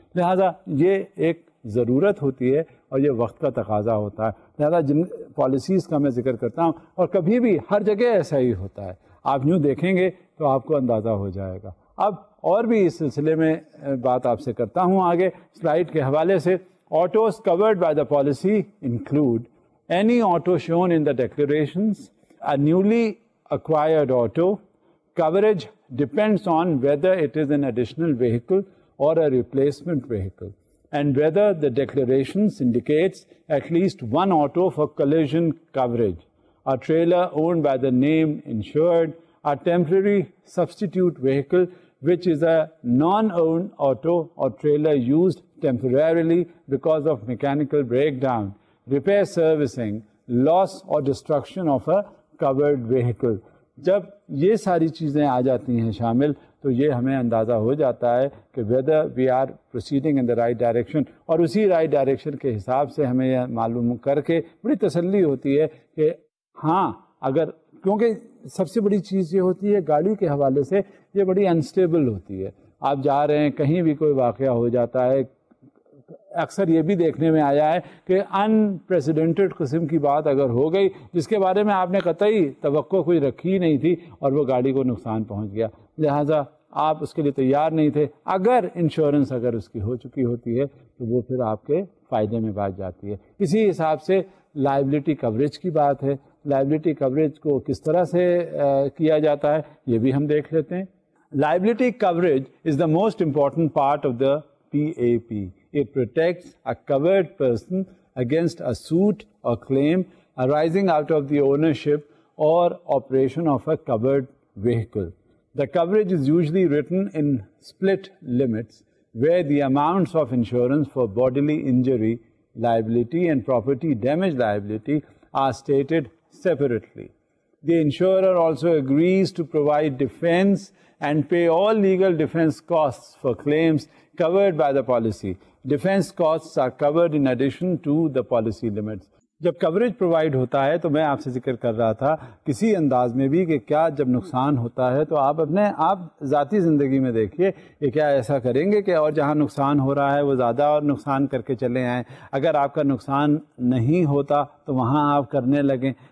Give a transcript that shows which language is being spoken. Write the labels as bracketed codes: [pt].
[ur] لہٰذا یہ ایک ضرورت ہوتی ہے اور یہ وقت کا تقاضا ہوتا ہے. لہٰذا جن پالیسیز کا میں ذکر کرتا ہوں, اور کبھی بھی ہر جگہ ایسا ہی ہوتا ہے, آپ یوں دیکھیں گے تو آپ کو اندازہ ہو جائے گا. اب اور بھی اس سلسلے میں بات آپ سے کرتا ہوں آگے سلائیڈ کے حوالے سے. [en] Autos covered by the policy include any auto shown in the declarations, a newly acquired auto. Coverage depends on whether it is an additional vehicle or a replacement vehicle, and whether the declarations indicates at least one auto for collision coverage. A trailer owned by the named insured, a temporary substitute vehicle which is a non-owned auto or trailer used temporarily because of mechanical breakdown, repair servicing, loss or destruction of a covered vehicle. [ur] جب یہ ساری چیزیں آ جاتی ہیں شامل تو یہ ہمیں اندازہ ہو جاتا ہے کہ [en] whether we are proceeding in the right direction, [ur] اور اسی رائٹ ڈائریکشن کے حساب سے ہمیں یہ معلوم کر کے بڑی تسلی ہوتی ہے کہ ہاں اگر، کیونکہ سب سے بڑی چیز یہ ہوتی ہے گاڑی کے حوالے سے یہ بڑی انسٹیبل ہوتی ہے. آپ جا رہے ہیں کہیں بھی کوئی واقعہ ہو جاتا ہے، اکثر یہ بھی دیکھنے میں آیا ہے کہ انپریسیڈنٹڈ قسم کی بات اگر ہو گئی جس کے بارے میں آپ نے قطعی توقع کوئی رکھی نہیں تھی اور وہ گاڑی کو نقصان پہنچ گیا، لہٰذا آپ اس کے لیے تیار نہیں تھے. اگر انشورنس اگر اس کی ہو چکی ہوتی ہے تو وہ پھر آپ کے فائدے میں بات جاتی ہے. اسی حساب سے لائبلٹی کوریج کی بات ہے. لائبلٹی کوریج کو کس طرح سے کیا جاتا ہے یہ بھی ہم دیکھ لیتے ہیں. [en] Liability coverage is the most important part of the PAP. It protects a covered person against a suit or claim arising out of the ownership or operation of a covered vehicle. The coverage is usually written in split limits, where the amounts of insurance for bodily injury liability and property damage liability are stated separately. The insurer also agrees to provide defense and pay all legal defense costs for claims covered by the policy. Defense costs are covered in addition to the policy limits. [ur] جب coverage provide ہوتا ہے تو میں آپ سے ذکر کر رہا تھا کسی انداز میں بھی کہ کیا جب نقصان ہوتا ہے تو آپ ذاتی زندگی میں دیکھیے کہ کیا ایسا کریں گے کہ اور جہاں نقصان ہو رہا ہے وہ زیادہ اور نقصان کر کے چلے آئیں. اگر آپ کا نقصان نہیں ہوتا تو وہاں آپ کرنے لگیں.